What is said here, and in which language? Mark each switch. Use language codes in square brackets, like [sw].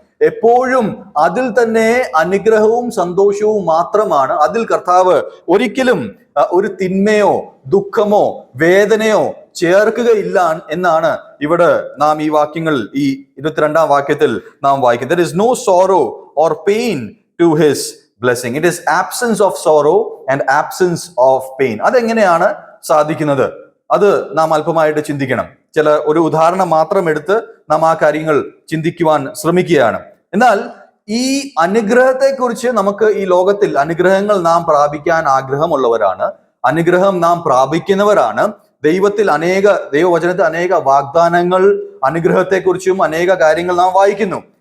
[ml] എപ്പോഴും അതിൽ തന്നെ അനുഗ്രഹവും സന്തോഷവും മാത്രമാണ്. അതിൽ കർത്താവ് ഒരിക്കലും ഒരു തിന്മയോ ദുഃഖമോ വേദനയോ ചേർക്കുകയില്ല എന്നാണ് ഇവിടെ നാം ഈ വാക്യങ്ങൾ, ഈ 22-ാം വാക്യത്തിൽ നാം വായിക്കുന്നത്. [en] There is no sorrow or pain to his blessing. It is absence of sorrow and absence of pain. [ml] അതെങ്ങനെയാണ് സാധിക്കുന്നത്? അത് നാം അല്പമായിട്ട് ചിന്തിക്കണം. ഒരു ഉദാഹരണം മാത്രം എടുത്ത് നാം ആ കാര്യങ്ങൾ ചിന്തിക്കുവാൻ ശ്രമിക്കുകയാണ്. എന്നാൽ ഈ അനുഗ്രഹത്തെക്കുറിച്ച് നമുക്ക് ഈ ലോകത്തിൽ അനുഗ്രഹങ്ങൾ നാം പ്രാപിക്കാൻ ആഗ്രഹമുള്ളവരാണ്, അനുഗ്രഹം നാം പ്രാപിക്കുന്നവരാണ്. ദൈവവചനത്തിൽ അനേക വാഗ്ദാനങ്ങൾ അനുഗ്രഹത്തെക്കുറിച്ചും അനേക കാര്യങ്ങൾ നാം വായിക്കുന്നു.